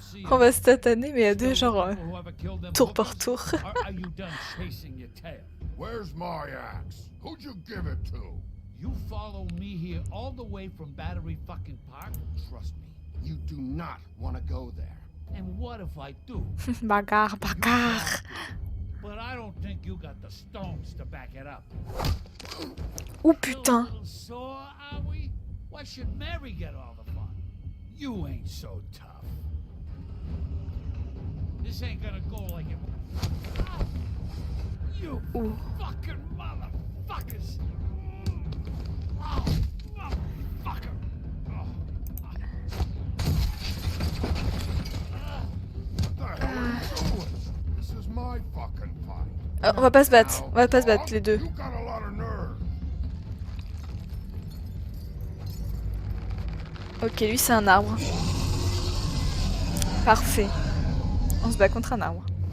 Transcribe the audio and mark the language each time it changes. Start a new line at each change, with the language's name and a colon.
French: On va se tataner, mais à deux, genre... tour par tour.
English: Are you done chasing your tail? Where's my axe? Who'd you give it to? You follow me here all the way from Battery fucking Park? Trust me, you do not want to go there. And what if I do?
French: Bagarre, bagarre.
English: But I don't think you got the stones to back it up. Oh Still a
French: putain.
English: little sore, are we? Why should Mary get all the fun? You ain't so tough. This ain't gonna go like it. Ah! You Ouh. fucking motherfuckers! Oh, motherfucker! Oh. What the hell are you doing? This is my fucking fight.
French: On va pas se battre. On va pas se battre, les deux.
English: You got a lot of nerve.
French: Ok, lui, c'est un arbre. Parfait. On se bat contre un arbre.